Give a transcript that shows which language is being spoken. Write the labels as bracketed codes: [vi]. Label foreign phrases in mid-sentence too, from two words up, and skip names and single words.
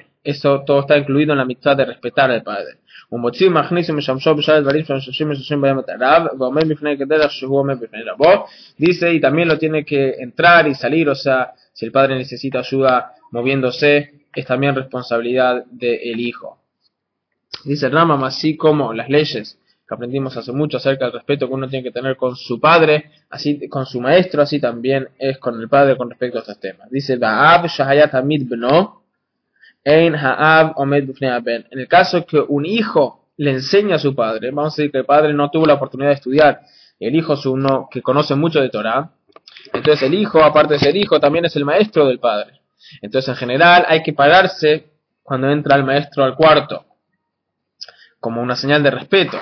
[es] Eso todo está incluido en la mitzvah de respetar al padre. Dice, y también lo tiene que entrar y salir, o sea, si el padre necesita ayuda moviéndose, es también responsabilidad del hijo. Dice Rambam, así como las leyes que aprendimos hace mucho acerca del respeto que uno tiene que tener con su padre, así con su maestro, así también es con el padre con respecto a estos temas. Dice, [he] באב שהיה תלמיד בנו, אין האב עומד בפני הבן. [es] En el caso que un hijo le enseña a su padre, vamos a decir que el padre no tuvo la oportunidad de estudiar, el hijo es uno que conoce mucho de Torah, entonces el hijo, aparte de ser hijo, también es el maestro del padre. Entonces en general hay que pararse cuando entra el maestro al cuarto, como una señal de respeto.